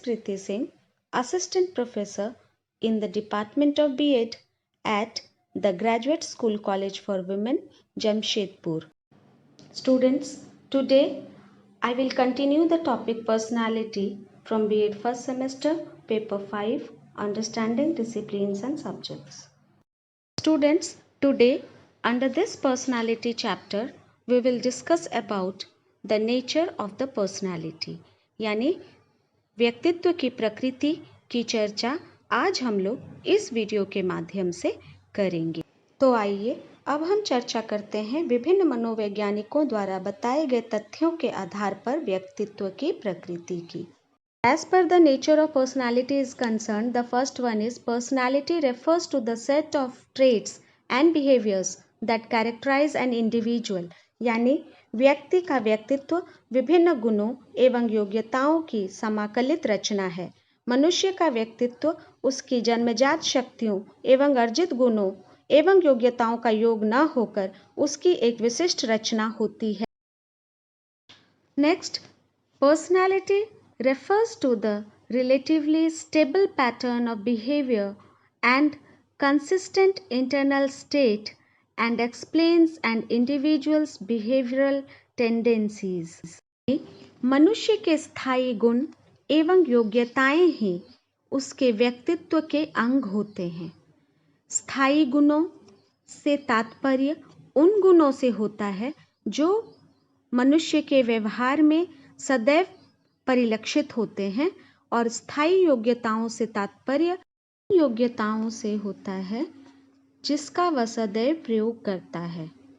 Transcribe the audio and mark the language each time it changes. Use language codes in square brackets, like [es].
[en] Preeti Singh, Assistant Professor in the Department of B.Ed at the Graduate School College for Women, Jamshedpur. Students, today I will continue the topic personality from B.Ed first semester, paper 5, Understanding Disciplines and Subjects. Students, today under this personality chapter, we will discuss about the nature of the personality [hi] यानी व्यक्तित्व की प्रकृति की चर्चा आज हम लोग इस वीडियो के माध्यम से करेंगे। तो आइए अब हम चर्चा करते हैं विभिन्न मनोवैज्ञानिकों द्वारा बताए गए तथ्यों के आधार पर व्यक्तित्व की प्रकृति की। [en] As per the nature of personality is concerned, the first one is personality refers to the set of traits and behaviors that characterize an individual. [hi] यानी व्यक्ति का व्यक्तित्व विभिन्न गुणों एवं योग्यताओं की समाकलित रचना है। मनुष्य का व्यक्तित्व उसकी जन्मजात शक्तियों एवं अर्जित गुणों एवं योग्यताओं का योग न होकर उसकी एक विशिष्ट रचना होती है। [en] Next, personality refers to the relatively stable pattern of behavior and consistent internal state and explains an individual's behavioral tendencies. [hi] मनुष्य के स्थायी गुण एवं योग्यताएं ही उसके व्यक्तित्व के अंग होते हैं। स्थायी गुणों से तात्पर्य उन गुणों से होता है जो मनुष्य के व्यवहार में सदैव परिलक्षित होते हैं और स्थायी योग्यताओं से तात्पर्य योग्यताओं से होता है जिसका वह सदैव प्रयोग करता है।